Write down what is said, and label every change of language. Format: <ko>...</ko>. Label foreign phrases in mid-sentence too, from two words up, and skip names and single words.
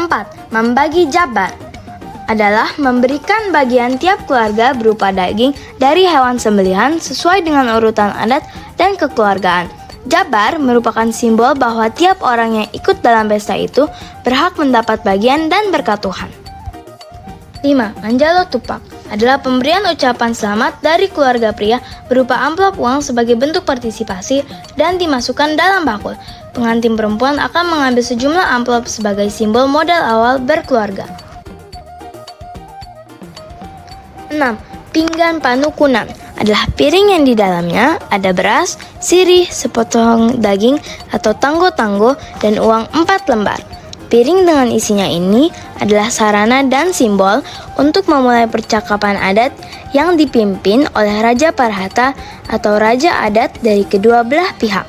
<id>Membagi jabar adalah memberikan bagian tiap keluarga berupa daging dari hewan sembelihan sesuai dengan urutan adat dan kekeluargaan. Jabar merupakan simbol bahwa tiap orang yang ikut dalam pesta itu berhak mendapat bagian dan berkat Tuhan. 5.</id> <bbc>Manjalo tupak</bbc> <id>adalah pemberian ucapan selamat dari keluarga pria berupa amplop uang sebagai bentuk partisipasi dan dimasukkan dalam bakul. Pengantin perempuan akan mengambil sejumlah amplop sebagai simbol modal awal berkeluarga. 6.</id> <bbc>Pinggan panukunan</bbc> <id>adalah piring yang di dalamnya ada beras, sirih, sepotong daging atau tanggo-tanggo dan uang 4 lembar. Piring dengan isinya ini adalah sarana dan simbol untuk memulai percakapan adat yang dipimpin oleh Raja Parhata atau Raja Adat dari kedua belah pihak.</id>